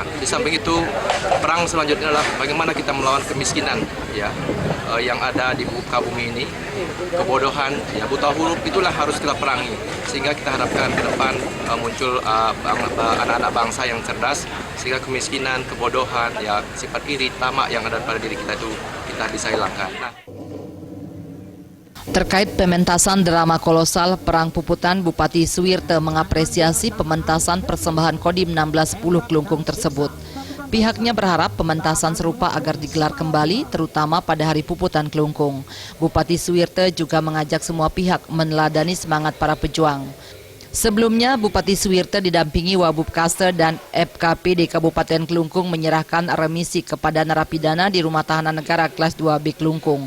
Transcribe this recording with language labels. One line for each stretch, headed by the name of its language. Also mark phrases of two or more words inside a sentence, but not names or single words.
Indonesian: Di samping itu, perang selanjutnya adalah bagaimana kita melawan kemiskinan ya, yang ada di muka bumi ini, kebodohan, ya buta huruf itulah harus kita perangi. Sehingga kita harapkan ke depan muncul anak-anak bangsa yang cerdas, sehingga kemiskinan, kebodohan, ya sifat iri, tamak yang ada pada diri kita itu kita bisa hilangkan. Terkait pementasan drama kolosal Perang Puputan, Bupati Suwirte mengapresiasi pementasan persembahan Kodim 1610 Klungkung tersebut. Pihaknya berharap pementasan serupa agar digelar kembali, terutama pada Hari Puputan Klungkung. Bupati Suwirte juga mengajak semua pihak meneladani semangat para pejuang. Sebelumnya, Bupati Suwirte didampingi Wabubkaste dan FKPD Kabupaten Klungkung menyerahkan remisi kepada narapidana di Rumah Tahanan Negara Kelas 2B Klungkung.